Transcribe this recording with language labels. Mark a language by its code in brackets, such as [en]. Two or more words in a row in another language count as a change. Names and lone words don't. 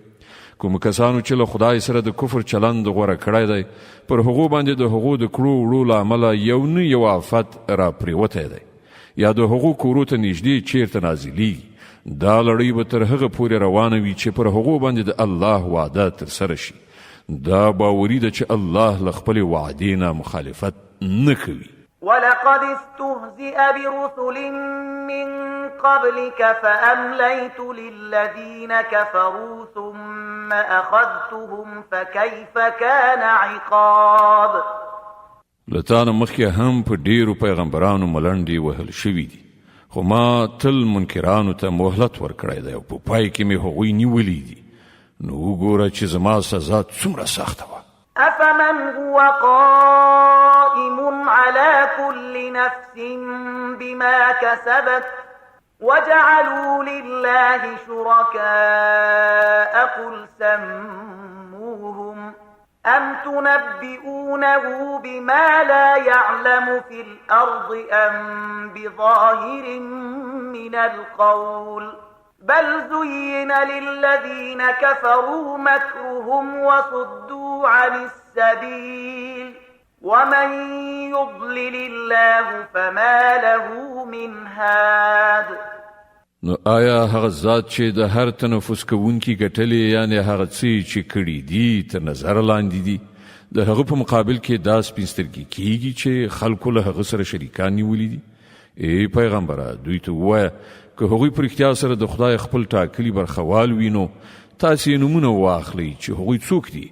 [ps] کوم کسانو چې له خدای سره د کفر چلند غوره کړی دی پر هغو باندې د هغو د کړو وړو له امله یو نه یو آفت را پرېوتی دی یا د هغو کورو ته نږدې چیرته نازلیږي. دا لړۍ به تر هغه پورې روانه وي چې پر هغو باندې د الله وعده ترسره شي. دا باوري ده چې الله له خپلې وعدې نه مخالفت نه کوي. [ar] ولقد استهزئ برسل من قبلك فأمليت للذين كفروا ثم أخذتهم فكيف كان عقاب. [ps] لتانه مخکې هم په ډیرو پیغمبرانو ملنډې وهل شوي دي خو ما تل منکرانو ته مهلت ورکړی دی او په پای کې مې هغوی نیولي دي. نو وګوره چې زما سزا څومره سخته وه. [ar] أفمن هو قائم على كل نفس بما كسبت وجعلوا لله شركاء قل سموهم أم تنبئونه بما لا يعلم في الأرض أم بظاهر من القول بل زين للذين كفروا مكرهم وصدوا عن السبيل ومن يضلل الله فما له من هاد. [ps] نو آیا هغه ذات چې د هر تنفس کوونکی ګټلې یعنی هغه چې کړي دي تر نظر لاندې دي د هغه په مقابل کې دا سپینسترګي کیږي چې خلکو له هغه سره شریکان نیولې دي؟ ای پیغمبره دوی ته ووایه که هغوی په رښتیا سره د خدای خپل ټاکلي برخوال وي نو تاسې نومونه واخلئ چې هغوی څوک دي.